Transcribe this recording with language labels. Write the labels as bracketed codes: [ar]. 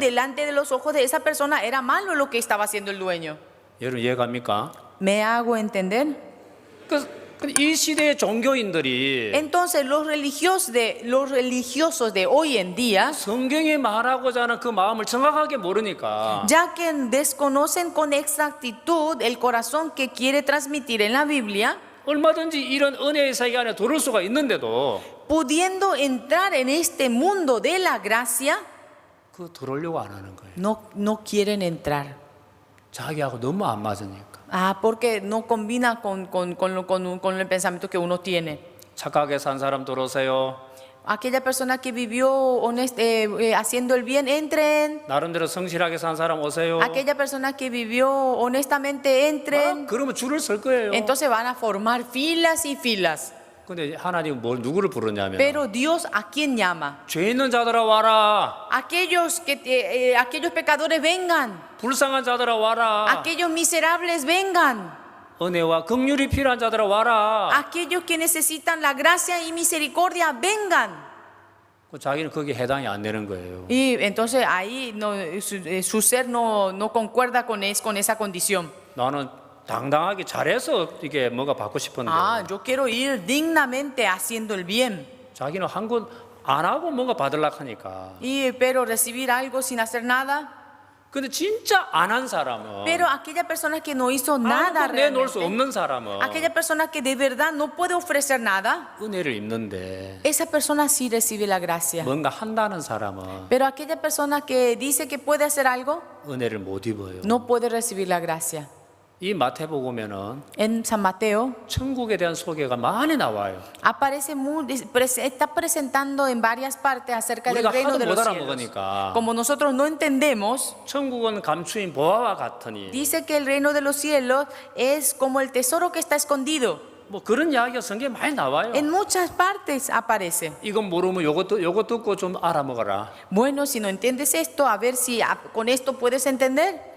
[es] delante de los ojos de esa persona era malo lo que estaba haciendo el dueño. [ko] 여러분 이해갑니까? [es] ¿Me hago entender? [ko] 이 시대의 종교인들이 [es] Entonces los religiosos de hoy en día, [ko] 성경이 말하고자 하는 그 마음을 정확하게 모르니까 [es] ya que desconocen con exactitud el corazón que quiere transmitir en la Biblia, [ko] 얼마든지 이런 은혜의 세계 안에 들어올 수가 있는데도 [es] pudiendo entrar en este mundo de la gracia, [ko] 그 들어오려고 안 하는 거예요. [es] no quieren entrar. [ko] 자기하고 너무 안 맞으니까. [es] Ah, porque no combina con el pensamiento que uno tiene. [ko] 착하게 산 사람 들어오세요. [es] Aquella persona que vivió haciendo el bien, entren. [ko] 나름대로 성실하게 산 사람 오세요. [es] Aquella persona que vivió honestamente, entren. [ko] 그러면 줄을 설 거예요. [es] Entonces van a formar filas y filas. [ko] 근데 하나님 누구를 부르냐면 [es] Pero Dios, ¿a quién llama? [ko] 죄 있는 자들아 와라. [es] Aquellos pecadores vengan. [ko] 불쌍한 자들아 와라. [es] Aquellos miserables vengan. [ko] 은혜와 긍휼이 필요한 자들아 와라. [es] Aquellos que necesitan la gracia y misericordia vengan. [ko] 자기는 거기에 해당이 안 되는 거예요. [es] Y entonces ahí no, su ser no concuerda con esa condición. [ko] 나는 당당하게 잘해서 이게 뭔가 받고 싶은데 [es] Ah, yo quiero ir dignamente haciendo el bien. [ko] 자기는 한 건 안 하고 뭔가 받으려고 하니까. [es] Pero recibir algo sin hacer nada. [ko] 근데 진짜 안 한 사람은 [es] Pero aquella persona que no hizo nada [ko] 아무것도 내놓을 수 [es] realmente, [ko] 없는 사람은 [es] aquella persona que de verdad no puede ofrecer nada, [ko] 은혜를 입는데 [es] esa persona sí recibe la gracia. [ko] 뭔가 한다는 사람은 [es] Pero aquella persona que dice que puede hacer algo, [ko] 은혜를 못 입어요. [es] no puede recibir la gracia. [ko] 이 마태복음에는 [es] En San Mateo [ko] 천국에 대한 소개가 많이 나와요. [es] está presentando en varias partes acerca del [ko] 우리가 [es] reino [ko] 하도 [es] de [ko] 못 [es] los cielos. [ko] 알아먹으니까 [es] Como nosotros no entendemos, [ko] 천국은 감추인 보화와 같으니 [es] dice que el reino de los cielos es como el tesoro que está escondido. [ko] 뭐 그런 이야기가 성경에 많이 나와요. [es] En muchas partes aparece. [ko] 이건 모르면 요것 듣고 좀 알아먹어라. [es] Bueno, si no entiendes esto, a ver si con esto puedes entender.